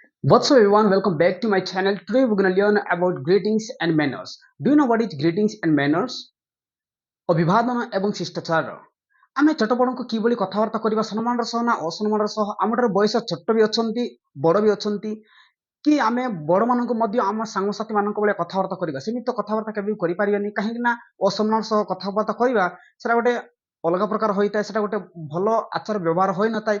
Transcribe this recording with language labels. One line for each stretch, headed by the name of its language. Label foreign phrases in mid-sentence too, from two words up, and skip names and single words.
English: What's up everyone, welcome back to my channel. Today we're gonna learn about greetings and manners. Do you know what is greetings and manners?
Odia: ଅଭିବାଦନ ଏବଂ ଶିଷ୍ଟାଚାର। ଆମେ ଛୋଟ ବଡ଼ଙ୍କୁ କିଭଳି କଥାବାର୍ତ୍ତା କରିବା ସମ୍ମାନର ସହ ନା ଅସମ୍ମାନର ସହ। ଆମଠାରୁ ବୟସ ଛୋଟ ବି ଅଛନ୍ତି, ବଡ଼ ବି ଅଛନ୍ତି, କି ଆମେ ବଡ଼ମାନଙ୍କୁ ମଧ୍ୟ ଆମ ସାଙ୍ଗସାଥି ମାନଙ୍କ ଭଳିଆ କଥାବାର୍ତ୍ତା କରିବା। ସେମିତି ତ କଥାବାର୍ତ୍ତା କେବେ ବି କରିପାରିବାନି, କାହିଁକି ନା ଅସମ୍ମାନର ସହ କଥାବାର୍ତ୍ତା କରିବା ସେଟା ଗୋଟେ ଅଲଗା ପ୍ରକାର ହୋଇଥାଏ, ସେଟା ଗୋଟେ ଭଲ ଆଚାର ବ୍ୟବହାର ହୋଇନଥାଏ।